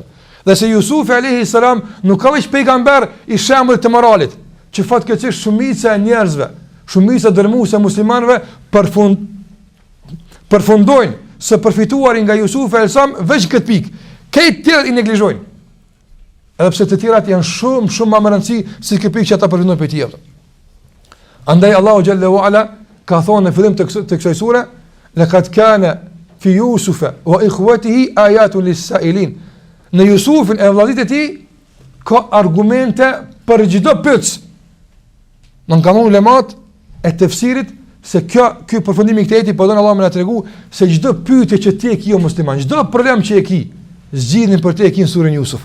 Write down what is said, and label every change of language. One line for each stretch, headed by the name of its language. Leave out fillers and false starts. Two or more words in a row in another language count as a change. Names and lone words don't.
Albanian: Dhe se Yusufi
Arabic: عليه السلام
Albanian: nuk ka vetë pejgamber i shembullit të moralit, që fatkeqësisht shumica e njerëzve, shumica dërmuese muslimanëve përfundojnë se përfituarin nga Yusufi
Arabic: عليه السلام
Albanian: veç këtë pikë. Këtë tjerët i neglizhojnë. Edhe pse të tjerat janë shumë më rëndësi si këtë pikë që ata përfundojnë për tij. Andaj Allahu
Arabic: جل وعلا
Albanian: ka thonë në fillim të kësaj sure,
Arabic: لقد كان في يوسف وإخوته آيات للسائلين.
Albanian: Në Yusufin e vëllezërit e tij ka argumente për çdo pyetje. Nuk kanë ulemat e tefsirit se ky përfundim i këtij ajeti po don Allahu më na tregu se çdo pyetje që ti e ke jo musliman, çdo problem që e ke, zgjidhin për te e ke në surën Yusuf.